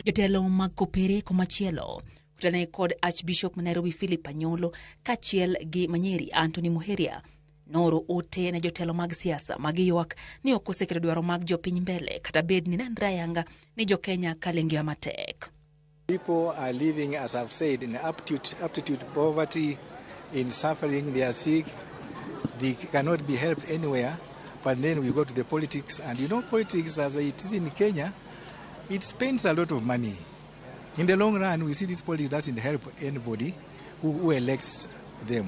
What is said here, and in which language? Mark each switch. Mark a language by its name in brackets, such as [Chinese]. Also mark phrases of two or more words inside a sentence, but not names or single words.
[Luo (Kenya and Tanzania)] Jotelo mag kopere komachielo utane kod Archbishop Nairobi Philip Anyolo kachiel gi Manyeri Anthony Muheria noro ote ne jotelo mag siasa mag ywak ni ok oseketo dwaro mag jopiny mbele kata bed ni nandra yanga ni jo Kenya kalengea matek. [English] People are living, as I've said, in aptitude poverty, in suffering, they are sick, they cannot be helped anywhere. But then we go to the politics, and you know, politics as it is in Kenya, it spends a lot of money. In the long run, we see this politics doesn't help anybody who elects them.